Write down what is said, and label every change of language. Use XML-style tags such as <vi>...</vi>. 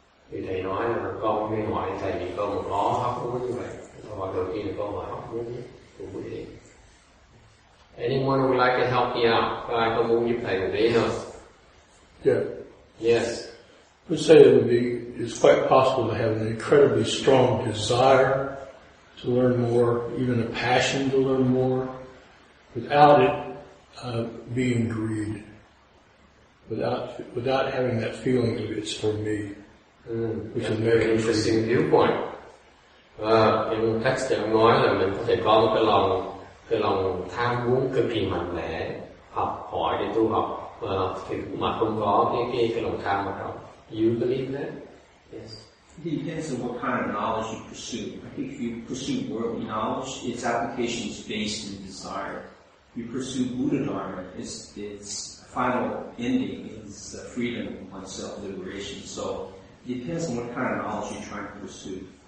<vi>Thì thầy nói là con mới hỏi thầy vì con có hóc muốn như vậy. Câu hỏi đầu tiên là câu hỏi hóc muốn của buổi đêm.</vi> <en>Anyone would like to help me out?</en> <vi>Có ai có muốn giúp thầy một tí không?</vi> <en>Yeah. Yes. I would say that it's quite possible to have an incredibly strong desire to learn more, even a passion to learn more, without it being greed, without having that feeling of it's for me, which is very interesting viewpoint.</en> <vi>Trong text thì ông nói là mình có thể có một cái lòng tham muốn cực kỳ mạnh mẽ, học hỏi để tu học, thì mà không có cái lòng tham ở trong.</vi> <en>You believe that? Yes. It depends on what kind of knowledge you pursue. I think if you pursue worldly knowledge, its application is based in desire. If you pursue Buddha Dharma, its final ending is freedom and self-liberation. So it depends on what kind of knowledge you're trying to pursue.</en>